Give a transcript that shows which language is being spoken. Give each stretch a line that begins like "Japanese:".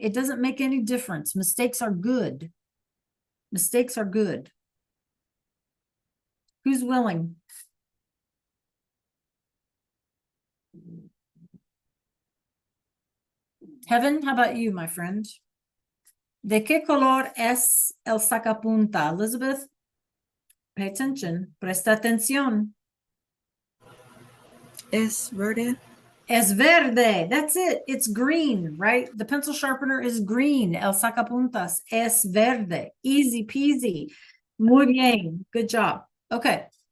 English: It doesn't make any difference. Mistakes are good. Mistakes are good. Who's willing? Heaven, how about you, my friend?
Spanish: ¿De qué color es el sacapunta?
English: Elizabeth, pay attention.
Spanish: Presta atención. Es verde. Es verde.
English: That's it. It's green, right? The pencil sharpener is green.
Spanish: El sacapuntas es verde.
English: Easy peasy.
Spanish: Muy bien.
English: Good job. Okay.